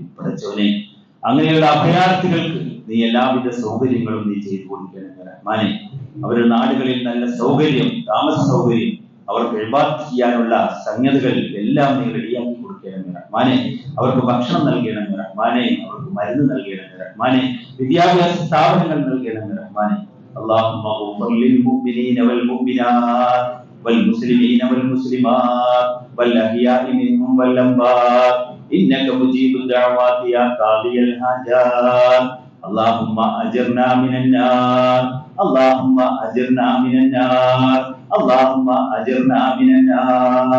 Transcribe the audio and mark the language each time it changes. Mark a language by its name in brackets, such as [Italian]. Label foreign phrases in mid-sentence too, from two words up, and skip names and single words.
[Malayalam] പഠിച്ചവനെ അങ്ങനെയുള്ള അഭയാർത്ഥികൾക്ക് നീ എല്ലാവിധ സൗകര്യങ്ങളും നീ ചെയ്തു കൊടുക്കണം റഹ്മാനെ. അവരുടെ നാടുകളിൽ നല്ല സൗകര്യം, താമസ സൗകര്യം, അവർക്ക് ഇബാദത്ത് ചെയ്യാനുള്ള സംഗതികൾ എല്ലാം നീ റെഡിയാക്കി കൊടുക്കണം റഹ്മാനെ. അവർക്ക് ഭക്ഷണം നൽകണം റഹ്മാനെ, അവർക്ക് മരുന്ന് നൽകണം റഹ്മാനെ, വിദ്യാഭ്യാസ സ്ഥാപനങ്ങൾ നൽകണം റഹ്മാനെ. [Arabic] اللهم اغفر للمؤمنين والمؤمنات والمسلمين والمسلمات والأحياء منهم والأموات إنك مجيب الدعوات يا قاضي الحاجات. اللهم أجرنا من النار، اللهم أجرنا من النار، اللهم أجرنا من النار.